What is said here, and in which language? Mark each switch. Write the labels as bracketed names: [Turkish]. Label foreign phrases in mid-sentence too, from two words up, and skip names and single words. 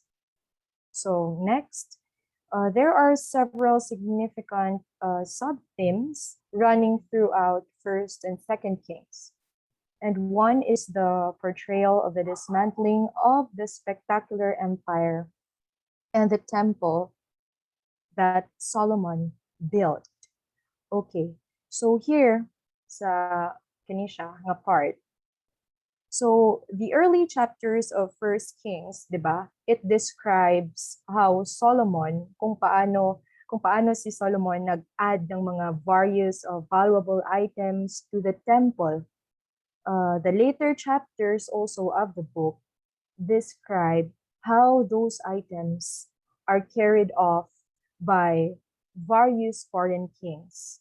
[English] So, next, there are several significant sub-themes running throughout First and Second Kings. And one is the portrayal of the dismantling of the spectacular empire and the temple that Solomon built. Okay, so here [Filipino] sa kanisha nga [English] part. So the early chapters of First Kings, 'di ba? It describes how Solomon, [Filipino] kung paano si Solomon nag-add ng mga [English] various valuable items to the temple. The later chapters also of the book describe how those items are carried off by various foreign kings.